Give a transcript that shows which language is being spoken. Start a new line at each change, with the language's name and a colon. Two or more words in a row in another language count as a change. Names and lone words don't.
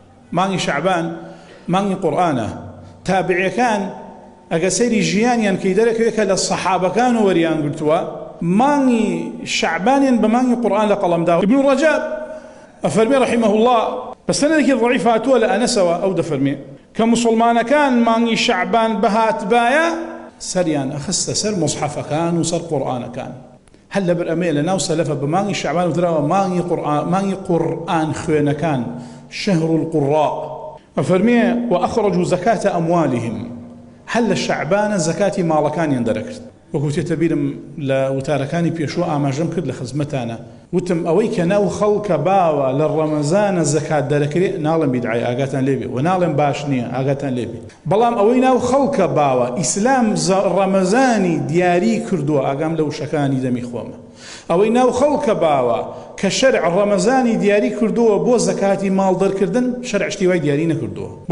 Central Kurdish: مانگی شعبان مانگی قورآنە تابعیەکان ئەگە سەیری ژیانیان کەی دەرەکەوێت کە لە سەحابەکان و وەریان گرتووە مانگی شعبانیان بە مانگی قورآن لە قەڵەمدا. ابن رجب ئەفەرمێ
Arabic: رحمه الله
Central Kurdish: بەسەنەدێکی ضعیف هاتووە لە ئەنەسەوە ئەو دەفەرمێ کە موسڵمانەکان مانگی شعبان بەهاتبایە سەریان ئەخستە سەر مصحەفەکان و سەر قورآنەکان. هەل لەبەر ئەمەیە لە ناو سەلەفە بە مانگی شعبان وتراوە مانگی قورآن خوێنەکان
Arabic: شهر القراء.
Central Kurdish: ئەفەرمێ
Arabic: وأخرجوا زكاة أموالهم
Central Kurdish: هەل لە شعبانە زەکاتی ماڵەکانیان دەرەکرد. وەکو تێتە بیرم لە وتارەکانی پێشوە ئاماژەم کرد لە خزمەتانە وتم ئەوەی کە ناو خەڵکە باوە لە ڕەمەزانە زەکات دەرەکرێت ناڵم بیدعای ئاگاتان لێبێ و ناڵم باش نییە ئاگاتان لێبێ، بەڵام ئەوەی ناو خەڵکە باوە ئیسلام ڕەمەزانی دیاری کردووە ئاگام لە وشەکانی دەمی خۆمە، ئەوەی ناو خەڵکە باوە کە شەرع ڕەمەزانی دیاری کردووە بۆ زەکاتی ماڵ دەرکردن شەرع شتی وای دیاری نەکردووە.